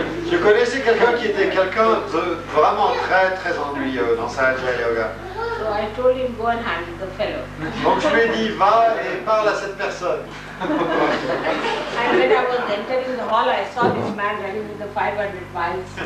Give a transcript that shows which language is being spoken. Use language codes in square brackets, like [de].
[fr] Je connaissais quelqu'un qui était quelqu'un de vraiment très très ennuyeux dans Sahaja Yoga. [en] So I told him, go and handle the fellow. [fr] Donc je lui ai dit, va et parle à cette personne. [en] And when I was entering the hall, I saw this man running with the 500 miles.